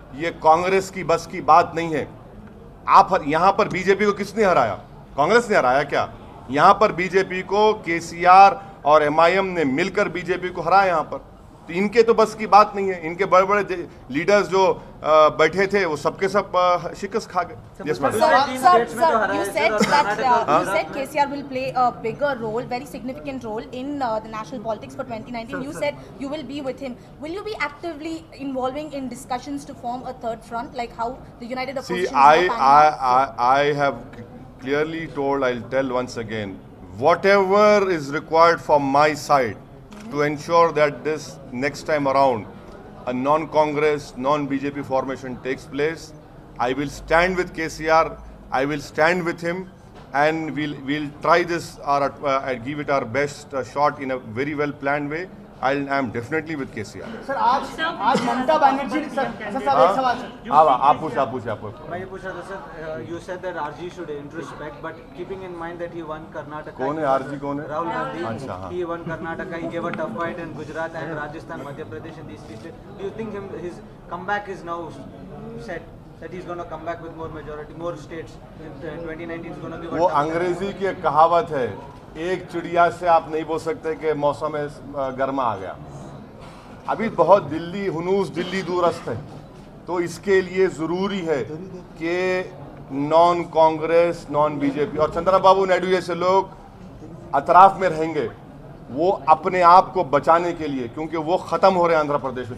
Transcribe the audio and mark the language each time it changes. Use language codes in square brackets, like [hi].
[hi] ये कांग्रेस की बस की बात नहीं है। आप यहां पर बीजेपी को किसने हराया? कांग्रेस ने हराया क्या? यहां पर बीजेपी को केसीआर और एमआईएम ने मिलकर बीजेपी को हराया यहां पर। तो इनके तो बस की बात नहीं है। इनके बड़े बड़े लीडर्स जो बैठे थे वो सबके सब शिकस्त खा गए। [en] Yes, madam. Sir, you said that KCR will play a bigger role, very significant role in the national politics for 2019. You said you will be with him. Will you be actively involving in discussions to form a third front, like how the United Opposition? See, I have clearly told, I'll tell once again, whatever is required from my side to ensure that this next time around a non-Congress, non-BJP formation takes place, I will stand with KCR, I will stand with him, and we'll try this or give it our best shot in a very well planned way. I am definitely with KCR. [hi] Sir आज Mamata Banerjee sir एक सवाल sir. आप पूछा मैं ये पूछ रहा था sir, [en] you said that RG should introspect, but keeping in mind that he won Karnataka. [hi] कौन है RG? कौन है? [en] Rahul Gandhi. [hi] अच्छा, हाँ। [en] He won Karnataka. He gave a tough fight in Gujarat and Rajasthan, Madhya Pradesh, and these three states. Do you think his comeback is now set? That he's going to come back with more majority, more states in 2019 is going to give a [hi] वो अंग्रेजी की एक कहावत है, एक चिड़िया से आप नहीं बोल सकते कि मौसम गर्मा आ गया। अभी बहुत हुनूस दिल्ली दूरस्थ है, तो इसके लिए ज़रूरी है कि नॉन कांग्रेस नॉन बीजेपी और चंद्रबाबू नायडू जैसे लोग अतराफ में रहेंगे, वो अपने आप को बचाने के लिए, क्योंकि वो ख़त्म हो रहे हैं आंध्र प्रदेश में।